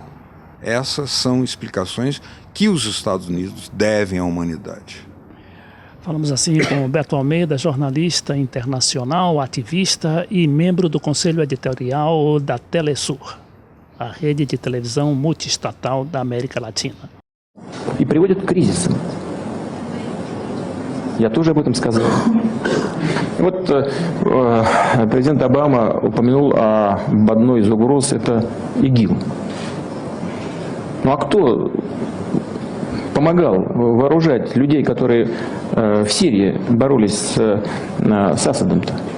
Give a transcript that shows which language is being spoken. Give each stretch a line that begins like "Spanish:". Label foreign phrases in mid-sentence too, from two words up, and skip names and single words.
Portuguese: Essas são explicações que os Estados Unidos devem à humanidade. Falamos assim com o Beto Almeida, jornalista internacional, ativista e membro do Conselho Editorial da Telesur, a rede de televisão multiestatal da América Latina.
Russian: И приводит к кризисам. Я тоже об этом сказал. Вот президент Обама упомянул об одной из угроз, это ИГИЛ. Ну а кто помогал вооружать людей, которые в Сирии боролись с Асадом-то?